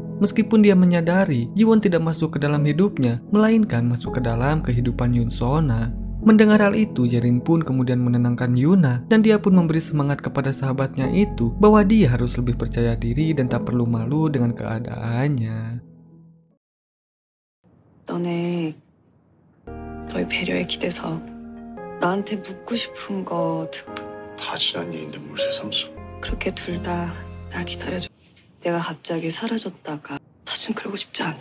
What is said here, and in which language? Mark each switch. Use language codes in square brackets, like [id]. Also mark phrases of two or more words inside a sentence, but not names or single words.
[id] Meskipun dia menyadari Jiwon tidak masuk ke dalam hidupnya, melainkan masuk ke dalam kehidupan Yoon Sona. Mendengar hal itu, Yerin pun kemudian menenangkan Yuna dan dia pun memberi semangat kepada sahabatnya itu bahwa dia harus lebih percaya diri dan tak perlu malu dengan keadaannya. [ko] 너네 너의 배려에 기대서 나한테 묻고 싶은 거 다 지난 일인데 뭘 새삼스러워. 그렇게 둘 다 나 기다려줘. 내가 갑자기 사라졌다가 다신 그러고 싶지 않아.